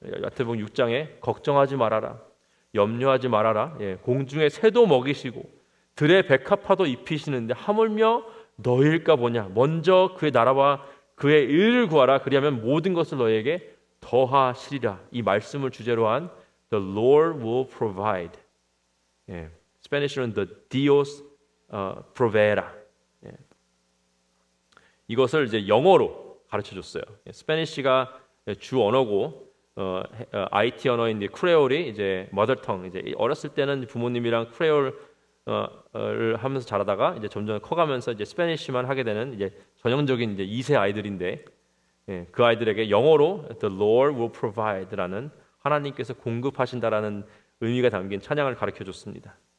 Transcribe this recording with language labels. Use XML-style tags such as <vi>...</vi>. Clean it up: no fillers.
<ko>마태복음 6장에 걱정하지 말아라, 염려하지 말아라, 공중의 새도 먹이시고 들의 백합화도 입히시는데 하물며 너희일까 보냐. 먼저 그의 나라와 그의 의를 구하라. 그리하면 모든 것을 너희에게 더하시리라. 이 말씀을 주제로 한</ko> <en>The Lord will provide.</en> <ko>스페니쉬로는</ko> <es>The Dios proveera.</es> <ko>이것을 이제 영어로 가르쳐줬어요. 스페니쉬가 주 언어고 IT 언어인 크레올이 이제 머더텅. 이제 어렸을 때는 부모님이랑 크레올을 하면서 자라다가 이제 점점 커가면서 이제 스페니쉬만 하게 되는 이제 전형적인 이제 2세 아이들인데 그 아이들에게 영어로</ko> <en>The Lord will provide</en> <ko>라는 하나님께서 공급하신다라는 의미가 담긴 찬양을 가르쳐줬습니다.</ko>